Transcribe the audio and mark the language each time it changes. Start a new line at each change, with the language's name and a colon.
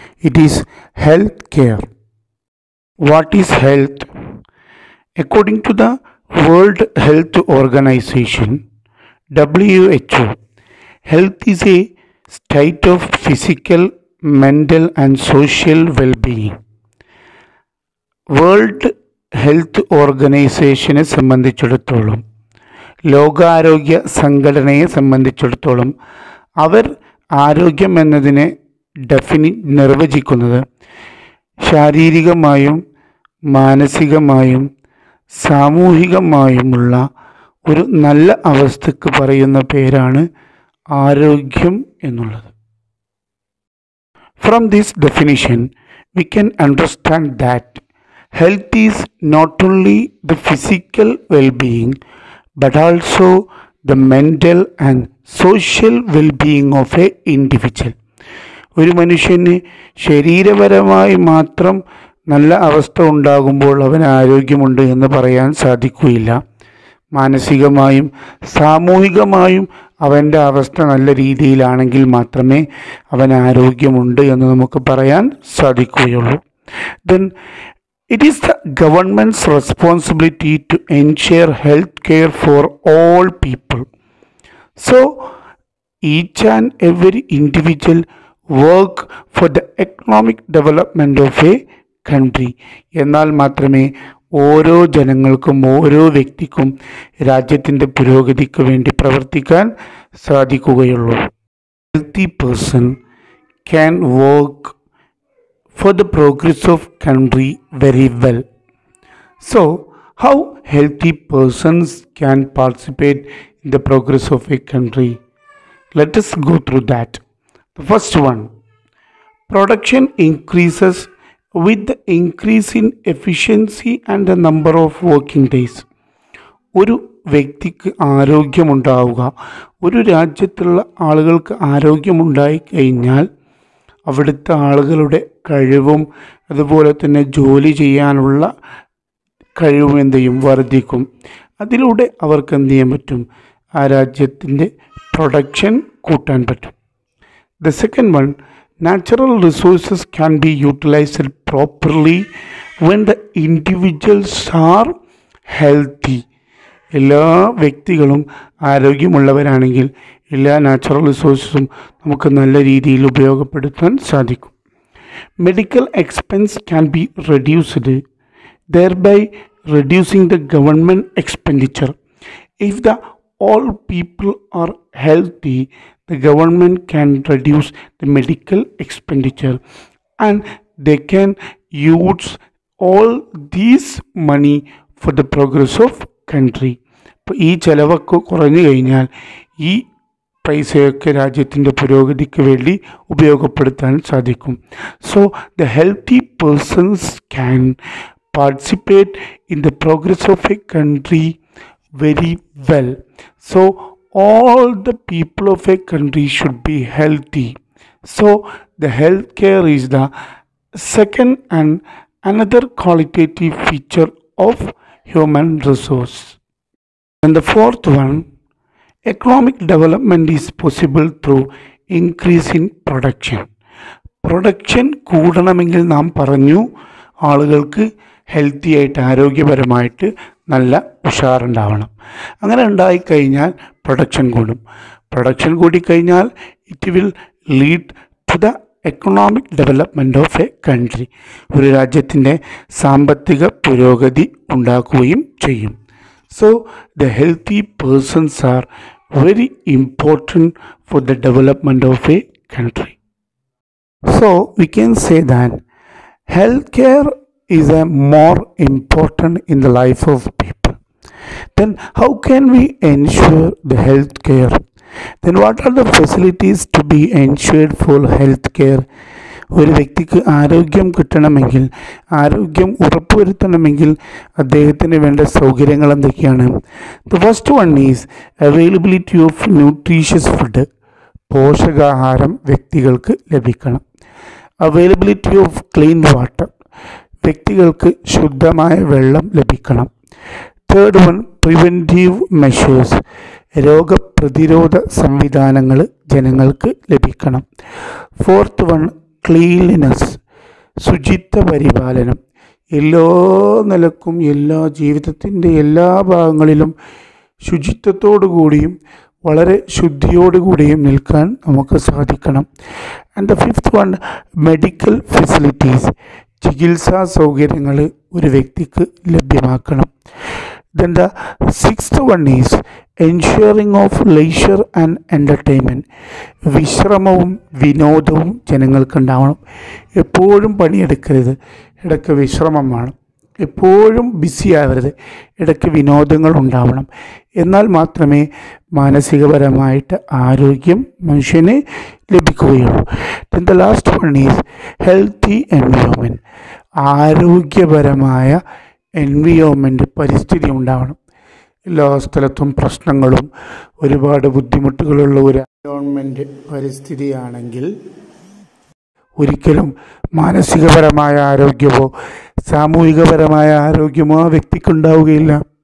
English: It is health care. What is health? According to the World Health Organization, WHO, health is a state of physical, mental and social well-being.
Malayalam: World health ഓർഗനൈസേഷനെ സംബന്ധിച്ചിടത്തോളം, ലോകാരോഗ്യ സംഘടനയെ സംബന്ധിച്ചിടത്തോളം അവർ ആരോഗ്യം എന്നതിനെ നിർവചിക്കുന്നത് ശാരീരികമായും മാനസികമായും സാമൂഹികമായുമുള്ള ഒരു നല്ല അവസ്ഥക്ക് പറയുന്ന പേരാണ് ആരോഗ്യം എന്നുള്ളത്.
English: From this definition, we can understand that health is not only the physical well-being but also the mental and social well-being of a individual.
Malayalam: ഒരു മനുഷ്യന് ശരീരപരമായി മാത്രം നല്ല അവസ്ഥ ഉണ്ടാകുമ്പോൾ അവന് ആരോഗ്യമുണ്ട് എന്ന് പറയാൻ സാധിക്കുകയില്ല. മാനസികമായും സാമൂഹികമായും അവൻ്റെ അവസ്ഥ നല്ല രീതിയിലാണെങ്കിൽ മാത്രമേ അവന് ആരോഗ്യമുണ്ട് എന്ന് നമുക്ക് പറയാൻ സാധിക്കുകയുള്ളൂ.
English: Then it is the government's responsibility to ensure health care for all people. So each and every individual work for the economic development of a country.
Malayalam: എന്നാൽ മാത്രമേ ഓരോ ജനങ്ങൾക്കും ഓരോ വ്യക്തിക്കും രാജ്യത്തിൻ്റെ പുരോഗതിക്ക് വേണ്ടി പ്രവർത്തിക്കാൻ സാധിക്കുകയുള്ളൂ.
English: Healthy person can work for the progress of country very well. So, how healthy persons can participate in the progress of a country? Let us go through that. The first one, production increases with the increase in efficiency and the number of working days.
Malayalam: ഒരു വ്യക്തിക്ക് ആരോഗ്യമുണ്ടാവുക, ഒരു രാജ്യത്തുള്ള ആളുകൾക്ക് ആരോഗ്യമുണ്ടായി കഴിഞ്ഞാൽ അവിടുത്തെ ആളുകളുടെ കഴിവും അതുപോലെ തന്നെ ജോലി ചെയ്യാനുള്ള കഴിവും വർദ്ധിക്കും. അതിലൂടെ അവർക്ക് എന്ത് ചെയ്യാൻ പറ്റും? ആ രാജ്യത്തിൻ്റെ പ്രൊഡക്ഷൻ കൂട്ടാൻ പറ്റും.
English: The second one, natural resources can be utilized properly when the individuals are healthy.
Malayalam: എല്ലാ വ്യക്തികളും ആരോഗ്യമുള്ളവരാണെങ്കിൽ എല്ലാ നാച്ചുറൽ റിസോഴ്സസും നമുക്ക് നല്ല രീതിയിൽ ഉപയോഗപ്പെടുത്താൻ സാധിക്കും.
English: Medical expense can be reduced, thereby reducing the government expenditure. If the all people are healthy, the government can reduce the medical expenditure and they can use all this money for the progress of country.
Malayalam: ഇപ്പോൾ ഈ ചിലവൊക്കെ കുറഞ്ഞു കഴിഞ്ഞാൽ ഈ പൈസയൊക്കെ രാജ്യത്തിൻ്റെ പുരോഗതിക്ക് വേണ്ടി ഉപയോഗപ്പെടുത്താൻ സാധിക്കും.
English: So the healthy persons can participate in the progress of a country very well. So all the people of a country should be healthy. So the healthcare is the second and another qualitative feature of human resource. And the fourth one, economic development is possible through increase in production.
Malayalam: Production കൂടണമെങ്കിൽ നാം പറഞ്ഞു ആളുകൾക്ക് healthy ആയിട്ട് ആരോഗ്യപരമായിട്ട് നല്ല ഉഷാറുണ്ടാവണം. അങ്ങനെ ഉണ്ടായിക്കഴിഞ്ഞാൽ production കൂടും. Production കൂടിക്കഴിഞ്ഞാൽ
English: It will lead to the economic development of a country.
Malayalam: ഒരു രാജ്യത്തിൻ്റെ സാമ്പത്തിക പുരോഗതി ഉണ്ടാക്കുകയും ചെയ്യും.
English: So the healthy persons are very important for the development of a country. So we can say that healthcare is a more important in the life of people. Then how can we ensure the health care? Then what are the facilities to be ensured for health care?
Malayalam: ഒരു വ്യക്തിക്ക് ആരോഗ്യം കിട്ടണമെങ്കിൽ, ആരോഗ്യം ഉറപ്പുവരുത്തണമെങ്കിൽ അദ്ദേഹത്തിന് വേണ്ട സൗകര്യങ്ങൾ എന്തൊക്കെയാണ്?
English: The first one is availability of nutritious food.
Malayalam: പോഷകാഹാരം വ്യക്തികൾക്ക് ലഭിക്കണം.
English: Availability of clean water.
Malayalam: വ്യക്തികൾക്ക് ശുദ്ധമായ വെള്ളം ലഭിക്കണം.
English: Third one preventive measures.
Malayalam: രോഗപ്രതിരോധ സംവിധാനങ്ങൾ ജനങ്ങൾക്ക് ലഭിക്കണം.
English: Fourth one cleanliness.
Malayalam: ശുചിത്വ പരിപാലനം. എല്ലാ നിലക്കും എല്ലാ ജീവിതത്തിൻ്റെ എല്ലാ ഭാഗങ്ങളിലും ശുചിത്വത്തോടു കൂടിയും വളരെ ശുദ്ധിയോടുകൂടിയും നിൽക്കാൻ നമുക്ക് സാധിക്കണം.
English: And the fifth one medical facilities.
Malayalam: ചികിത്സാ സൗകര്യങ്ങൾ ഒരു വ്യക്തിക്ക് ലഭ്യമാക്കണം.
English: Then the sixth one is ensuring of leisure and entertainment.
Malayalam: വിശ്രമവും വിനോദവും ജനങ്ങൾക്ക് ഉണ്ടാവണം. എപ്പോഴും പണിയെടുക്കരുത്, ഇടയ്ക്ക് വിശ്രമം വേണം. എപ്പോഴും ബിസി ആവരുത്, ഇടയ്ക്ക് വിനോദങ്ങൾ ഉണ്ടാവണം. എന്നാൽ മാത്രമേ മാനസികപരമായിട്ട് ആരോഗ്യം മനുഷ്യന് ലഭിക്കുകയുള്ളൂ.
English: Then the last one is healthy environment.
Malayalam: ആരോഗ്യപരമായ എൻവിയോൺമെൻറ്റ്, പരിസ്ഥിതി ഉണ്ടാവണം. എല്ലാ സ്ഥലത്തും പ്രശ്നങ്ങളും ഒരുപാട് ബുദ്ധിമുട്ടുകളുള്ള ഒരു എൻവിയോൺമെൻറ്റ് പരിസ്ഥിതിയാണെങ്കിൽ ഒരിക്കലും മാനസികപരമായ ആരോഗ്യമോ സാമൂഹികപരമായ ആരോഗ്യമോ ആ വ്യക്തിക്കുണ്ടാവുകയില്ല.